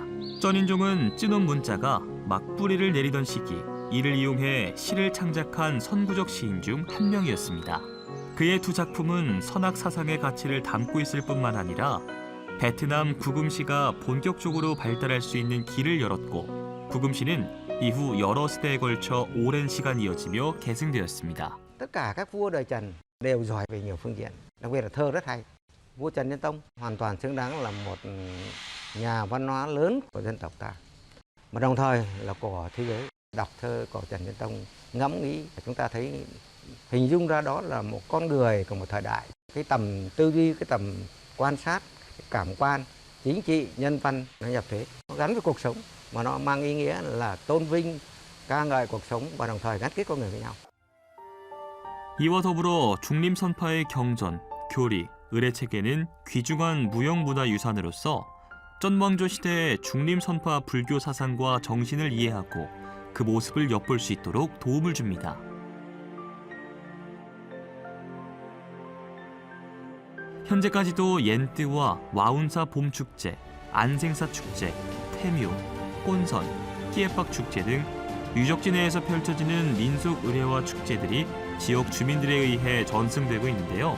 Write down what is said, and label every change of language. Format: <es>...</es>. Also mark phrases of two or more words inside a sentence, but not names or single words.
<ko>전인종은 쯔놈 문자가 막뿌리를 내리던 시기 이를 이용해 시를 창작한 선구적 시인 중 한 명이었습니다. 그의 두 작품은 선악 사상의 가치를 담고 있을 뿐만 아니라 베트남 구금시가 본격적으로 발달할 수 있는 길을 열었고 구금시는 이후 여러 세대에 걸쳐 오랜 시간 이어지며 계승되었습니다.</ko> <vi>Tất cả các vua đời Trần đều giỏi về nhiều phương diện, đặc biệt là thơ rất hay. Vua Trần Nhân Tông hoàn toàn xứng đáng là một nhà văn hóa lớn của dân tộc ta, mà đồng thời là của thế giới. Đọc thơ của Trần Nhân Tông ngẫm nghĩ, chúng ta thấy hình dung ra đó là một con người của một thời đại. Cái tầm tư duy, cái tầm quan sát, cái cảm quan, chính trị, nhân văn nó nhập thế, nó gắn với cuộc sống mà nó mang ý nghĩa là tôn vinh, ca ngợi cuộc sống và đồng thời gắn kết con người với nhau.</vi> <ko>이와 더불어 중림 선파의 경전, 교리, 의례 체계는 귀중한 무형문화유산으로서 전왕조 시대의 중림 선파 불교 사상과 정신을 이해하고 그 모습을 엿볼 수 있도록 도움을 줍니다. 현재까지도 옌뜨와 와운사 봄축제, 안생사 축제, 태묘, 꼰선, 끼에빡 축제 등 유적지 내에서 펼쳐지는 민속 의례와 축제들이 지역 주민들에 의해 전승되고 있는데요.</ko>